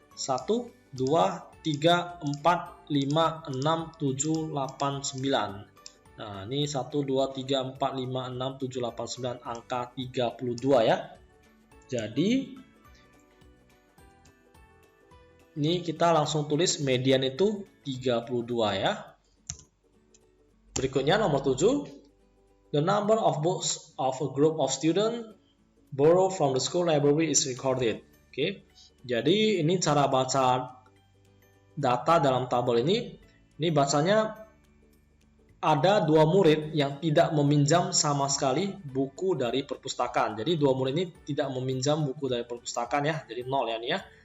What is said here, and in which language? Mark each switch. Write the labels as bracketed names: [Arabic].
[Indonesian] 1, 2, 3, 4, 5, 6, 7, 8, 9. Nah, ini 1, 2, 3, 4, 5, 6, 7, 8, 9, angka 32 ya. Jadi, ini kita langsung tulis median itu 32 ya. Berikutnya nomor 7. [English] The number of books of a group of students borrowed from the school library is recorded. [Indonesian] Oke. Jadi, ini cara baca data dalam tabel ini. Ini bacanya ada 2 murid yang tidak meminjam sama sekali buku dari perpustakaan. Jadi 2 murid ini tidak meminjam buku dari perpustakaan ya. Jadi 0 ya nih ya.